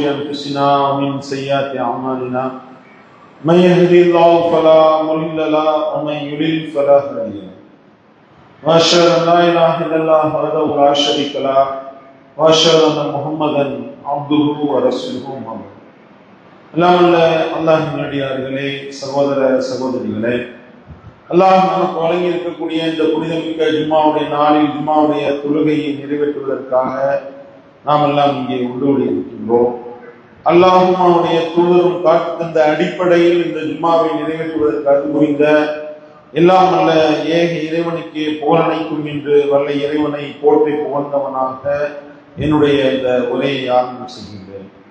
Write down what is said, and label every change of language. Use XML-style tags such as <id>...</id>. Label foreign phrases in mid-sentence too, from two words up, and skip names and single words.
<ar>أنفسنا ومن سيئات أعمالنا من يهده الله فلا مضل له ومن يضلل فلا هادي له وأشهد أن لا إله إلا الله وحده لا شريك له وأشهد أن محمدا عبده ورسوله</ar> <ta>அல்லாஹ் அல்லாஹ்வின் அடியார்களே, சகோதர சகோதரிகளே, அல்லாஹ் நமக்கு வழங்கி இருக்கக்கூடிய இந்த புனிதமிக்க ஜும்மாவுடைய நாளில் ஜும்மாவுடைய தொழுகையை நிறைவேற்றுவதற்காக நாம் எல்லாம் இங்கே உள்ளோடி இருக்கின்றோம். அல்லாஹ்வுடைய தூதரும் காட்டு தந்த அடிப்படையில் இந்த ஜும்மாவை நிறைவேற்றுவதற்காக புரிந்த எல்லாம் அல்ல ஏக இறைவனுக்கு புகழனைக்கும் என்று வல்ல இறைவனை போற்றி புகழ்ந்தவனாக என்னுடைய இந்த உரையை ஆரம்பம் செய்கின்றேன்.</ta>